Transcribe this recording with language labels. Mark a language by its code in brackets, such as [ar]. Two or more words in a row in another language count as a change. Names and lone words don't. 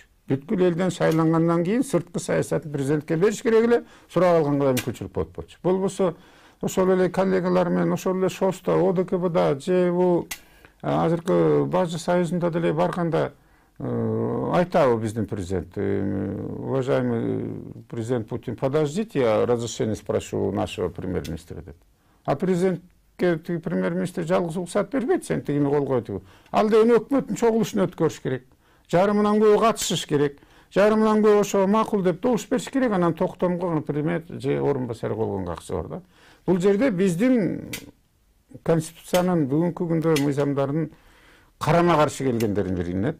[ky] Бүткүл элден шайлангандан кийин сырткы саясатын президентке бериш керек эле, сурап алганга мүмкүнчүлүк болуп болчу. Болбосо ошол эле коллегалар менен ошол эле ШОСта, ОДКБда же бул азыркы Бажы союзунда деле барганда айтабы биздин президент: [ru] уважаемый президент Путин, подождите, я разрешение спрошу у нашего премьер-министра деп. [ky] А президентке премьер-министр жалгыз уруксат бербейт, сен тигини кол кой. Ал деген өкмөттүн чогулушуна өткөрүш керек. Жарымынан көбү катышыш керек. жарымдан көп ошо макул деп добуш бериш керек, анан токтомго премьер же орун басары болгонго акча бар да. Бул жерде биздин конституциянын бүгүнкү күндө мыйзамдардын карама каршы келгендерин билинет.